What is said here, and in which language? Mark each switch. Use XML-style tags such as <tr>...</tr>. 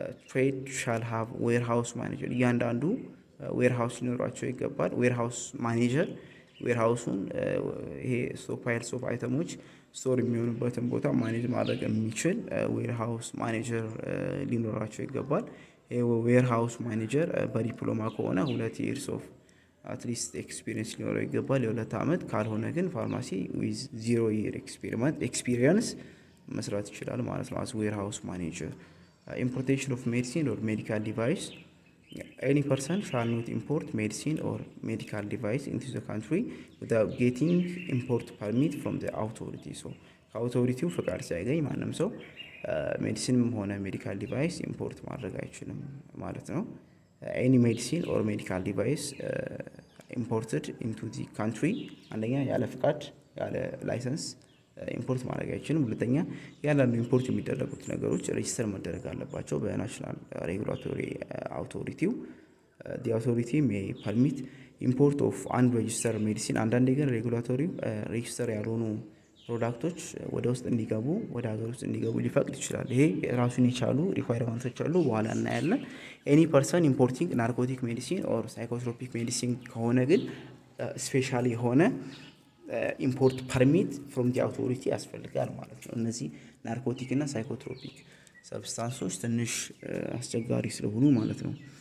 <am>trade shall have warehouse manager እያንዳንዱ ዌርሃውስ ሊኖራቸው ይገባል። ዌርሃውስ ማኔጀር ዌርሃውሱን ይሄ ስቶክ ፓይልስ ኦፍ አይተሞች ስቶር የሚሆኑበትን ቦታ ማኔጅ ማድረግ የሚችል ዌርሃውስ ማኔጀር ሊኖራቸው ይገባል። ይሄ ዌርሃውስ ማኔጀር በዲፕሎማ ከሆነ</am> <en>2 years of at least experience</en> <am>ሊኖረው ይገባል። የ2 አመት ካልሆነ ግን ፋርማሲ with 0 year experience መስራት ይችላል ማለት ነው</am> <en>as warehouse manager. Importation of medicine or medical device any person shall not import medicine or medical device into the country without getting import permit from the authority so</en> <am>ከአውቶሪቲው ፍቃድ ሳያገኝ ማንም ሰው ሜዲሲንም ሆነ ሜዲካል ዲቫይስ ኢምፖርት ማድረግ አይችልም ማለት ነው።</am> <en>any medicine or medical device</en> <am>imported into the country አንደኛ ያለ ፍቃድ ያለ ላይሰንስ ኢምፖርት ማድረግ አይችልም። ሁለተኛ ያላሉ ኢምፖርት የሚደረጉት ነገሮች ሬጂስተር መደረግ አለባቸው በናሽናል ሬጉላቶሪ አውቶሪቲው</am> <en>the authority may permit import of unregistered medicine</en> <am>አንዳንዴ ግን ሬጉላቶሪው ሬጂስተር ያልሆኑ ፕሮዳክቶች ወደ ውስጥ እንዲገቡ ወደ ሀገር ውስጥ እንዲገቡ ሊፈቅድ ይችላል። ይሄ ራሱን የቻሉ ሪኳየርመንቶች አሉ፣ በኋላ እናያለን።</am> <en>ኤኒ ፐርሰን ኢምፖርቲንግ ናርኮቲክ ሜዲሲን ኦር ሳይኮትሮፒክ ሜዲሲን</en> <am>ከሆነ ግን ስፔሻሊ የሆነ</am> <en>ኢምፖርት ፐርሚት ፍሮም ዲ አውቶሪቲ</en> <am>ያስፈልጋል ማለት ነው። እነዚህ ናርኮቲክ እና ሳይኮትሮፒክ ሰብስታንሶች ትንሽ አስቸጋሪ ስለሆኑ ማለት ነው።</am>